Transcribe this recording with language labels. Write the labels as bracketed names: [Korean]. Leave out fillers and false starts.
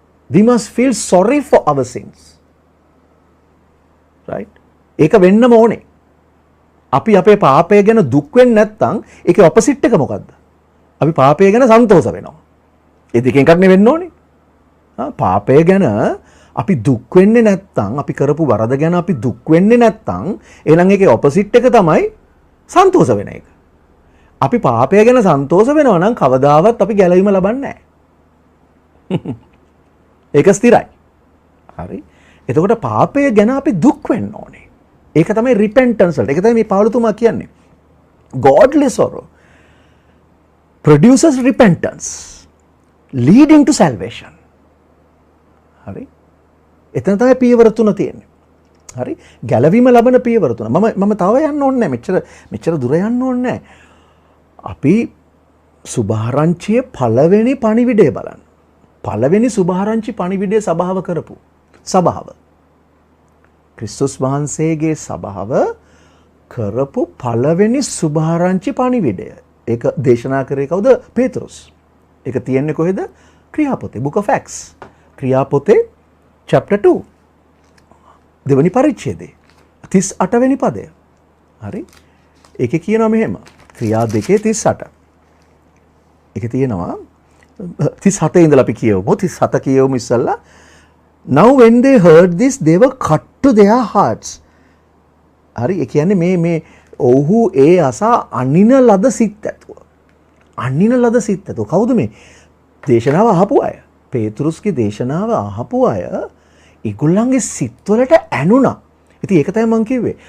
[English] We must feel sorry for our sins. [Sinhala] Right? ඒක වෙන්නම ඕනේ. අපි අපේ පාපය ගැන දුක් වෙන්නේ නැත්නම් ඒකේ ඔපොසිට් එක මොකද්ද? අපි පාපය ගැන සන්තෝෂ වෙනවා. ඒ දෙකෙන් එකක් නෙවෙන්න ඕනේ. පාපය ගැන අපි දුක් වෙන්නේ නැත්නම්, අපි කරපු වරද ගැන අපි දුක් වෙන්නේ නැත්නම් එහෙනම් ඒකේ ඔපොසිට් එක තමයි සන්තෝෂ වෙන එක. අපි පාපය ගැන සන්තෝෂ වෙනවා නම් කවදාවත් අපි ගැලවීම ලබන්නේ නැහැ. ඒක ස්ථිරයි. හරි. එතකොට පාපය ගැන අපි දුක් වෙන්න ඕනේ. ඒක තමයි repentance වලට. ඒක තමයි මේ පාවුලතුමා කියන්නේ. [English] Godly sorrow produces repentance leading to salvation. [Sinhala] හරි. එතන තමයි පියවර තුන තියෙන්නේ. හරි. ගැලවීම ලබන පියවර තුන. මම තව යන්න ඕනේ නැහැ. මෙච්චර දුර යන්න ඕනේ නැහැ. අපි සුභාරංචියේ පළවෙනි පණිවිඩය බලන්න. පළවෙනි සුභාරංචි පණිවිඩය සභාව කරපු සභාව. ක්‍රිස්තුස් වහන්සේගේ සභාව කරපු පළවෙනි සුභාරංචි පණිවිඩය. ඒක දේශනා කරේ කවුද? පේතෘස්. ඒක තියෙන්නේ කොහෙද? ක්‍රියාපොතේ Book of Acts. ක්‍රියාපොතේ chapter 2 දෙවනි පරිච්ඡේදයේ 38 වෙනි පදය. හරි. ඒකේ කියනවා මෙහෙම. ක්‍රියා 2:38. ඒකේ තියෙනවා 37 ඉඳලා අපි කියවමු. 37 කියවමු ඉස්සල්ලා. [English] Now when they heard this they were cut to their hearts. [Sinhala] හරි. ඒ කියන්නේ මේ ඔව්හු ඒ අසා අනින ලද සිත් ඇතුව. අනින ලද සිත් ඇතුව. කවුද මේ? දේශනාව අහපු අය. පේතෘස්ගේ දේශනාව අහපු අය ඒගොල්ලන්ගේ සිත්වලට ඇනුණා. ඉතින් ඒක තමයි මම කිව්වේ.